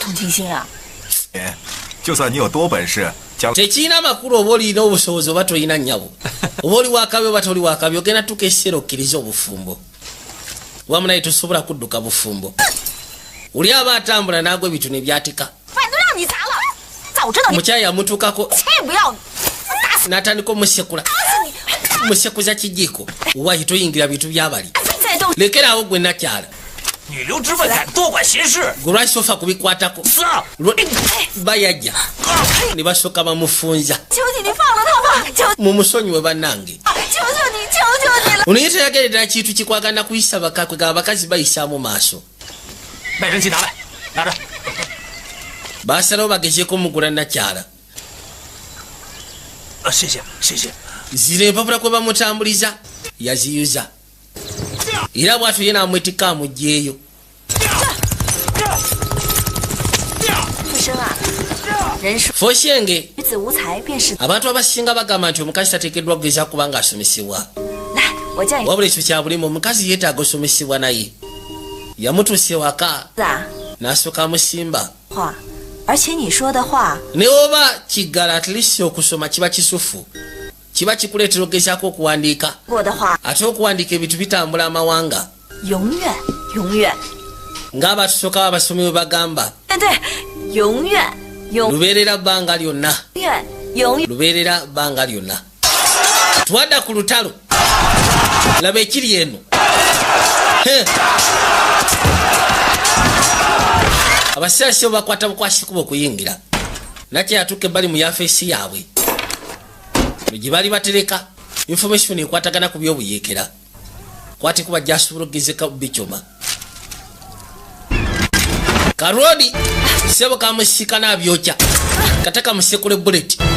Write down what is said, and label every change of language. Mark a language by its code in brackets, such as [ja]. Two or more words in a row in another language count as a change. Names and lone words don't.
[lg] tekiina amakulu oba olina obusobozi oba tolina nnyabo oba oli wakabi oba toli wakabi ogenda tuka ekiseera okkiriza obufumbo wamu naye tosobola kudduka bufumbo oli aba atambula n'agwa ebintu ne byatika omukyala yamutuukako n'atandika omusekula musekuza kijiiko wayi toyingira bintu byabali [zh] 再动。 [lg] lekerawo gwe nakyala [zh] 女流之辈敢多管闲事， [lg] gwe lwakisofa kubikwatako [zh] 死啊！ [lg] bayajja ne basooka bamufunza [zh] 求求你放了他吧！求 [lg] mumusonyiwe bannange [zh] 求求你，求求你了！ [lg] ono ye teyagerera kintu kikwagana kuyisa bakakwe ga abakazi bayisaamu maaso [zh] 卖人气拿来，拿着。 [lg] baasalawo bagezeeko mugula nakyala [zh] 谢谢谢谢。 [lg] zira empapula kwe bamutambuliza yaziyuza era bwatyo ye namwetika amugjeeyo [zh] 富生啊，人说 foshenge 女子无才便是。 [lg] abantu abasinga bagamba nti omukazi tateekeddwa kugeza kubanga asomesebwa [zh] 来，我叫你 [lg] wabula ekyo kya bulimu omukazi yeetaaga osomesebwa naye yamutuusa ewaka [zh] 子啊， [lg] n'asooka amusimba [zh] 话，而且你说的话， [lg] ne oba kiggala [en] at least [lg] okusoma kiba kisufu kiba kikuleetera ogezaako okuwandiika [zh] 我的话 [lg] ate okuwandiika ebintu bitambula amawanga [zh] 永远永远， [lg] ng'abatusooka abasomi bwe bagamba [zh] 对，永远永 [lg] lubeerera bbanga lyonna [zh] 远永远。 [lg] lubeerera bbanga lyonna twadda ku lutalo laba ekiri eno He. abasiasi bo bakwata bukwasikuba okuyingira nakye yatuuka ebbali mu yafeesi yaabwe gye bali batereka information ekwatagana ku byobuyeekera kwate kuba gyasobola okugezeka bicoma karodi sebo kamusika n'abyokya kata kamusekule bullet